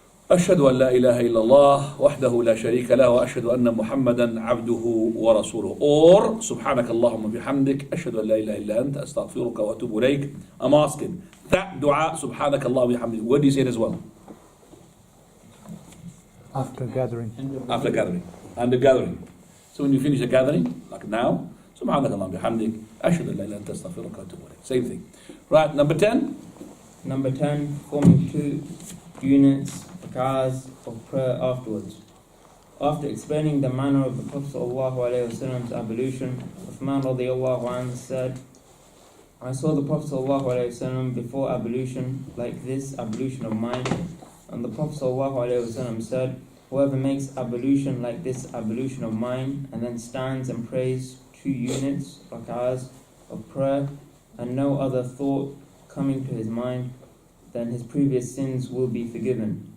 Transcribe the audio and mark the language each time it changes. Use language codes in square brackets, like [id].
[ar] أشهد أن لا إله إلا الله وحده لا شريك له وأشهد أن محمدا عبده ورسوله. Or سبحانك اللهم بحمدك أشهد أن لا إله إلا أنت أستغفرك وأتوب إليك. [en] I'm asking that dua [ar] سبحانك اللهم بحمدك. [en] Where do you say it as well? After gathering. After gathering. And the gathering. So when you finish the gathering, like now, [ar] سبحانك اللهم بحمدك أشهد أن لا إله إلا أنت أستغفرك وأتوب إليك. [en] Same thing. Right, number 10. Number 10, forming 2 units, rak'ahs of prayer afterwards. After explaining the manner of the Prophet ﷺ's ablution, Uthman radiallahu anhu said, I saw the Prophet ﷺ before ablution like this ablution of mine, and the Prophet ﷺ said, whoever makes ablution like this ablution of mine, and then stands and prays 2 units, rak'ahs of prayer, and no other thought coming to his mind, then his previous sins will be forgiven.